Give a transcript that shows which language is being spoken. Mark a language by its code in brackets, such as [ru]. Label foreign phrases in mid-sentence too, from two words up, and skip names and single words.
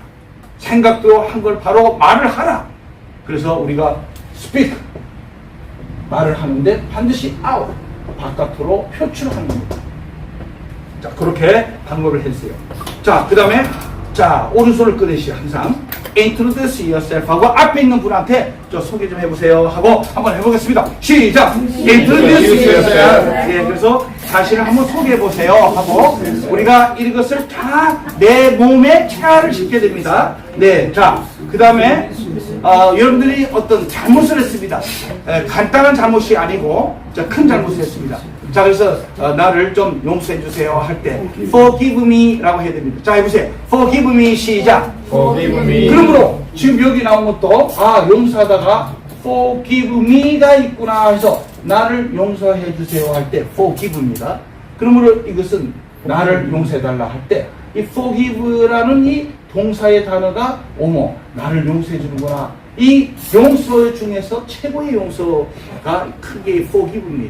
[ko] 생각도 한 걸 바로 말을 하라. 그래서 우리가 speak 말을 하는데 반드시 out 바깥으로 표출하는 겁니다. 자, 그렇게 방법을 했어요. 자, 그 다음에 자, 오른손을 꺼내시 항상 [en] introduce yourself [ko] 하고 앞에 있는 분한테 저 소개 좀 해보세요 하고 한번 해보겠습니다. 시작! [en] introduce yourself. [ko] 예, 그래서 자신을 한번 소개해보세요 하고 우리가 이것을 다 내 몸에 체화를 시켜야 됩니다. 네, 자, 그 다음에 여러분들이 어떤 잘못을 했습니다. 간단한 잘못이 아니고 큰 잘못을 했습니다. 자, 그래서 나를 좀 용서해 주세요 할 때 [en] forgive me [ko] 라고 해야 됩니다. 자, 해보세요. [en] forgive me 시작. Forgive me. [ko] 그러므로 지금 여기 나온 것도 용서하다가 [en] forgive me [ko] 가 있구나 해서 나를 용서해 주세요 할 때 forgive입니다. 그러므로 이것은 나를 용서해 달라 할 때 이 forgive라는 이 동사의 단어가 나를 용서해 주는구나. 이 용서 중에서 최고의 용서가 크게 forgive입니다.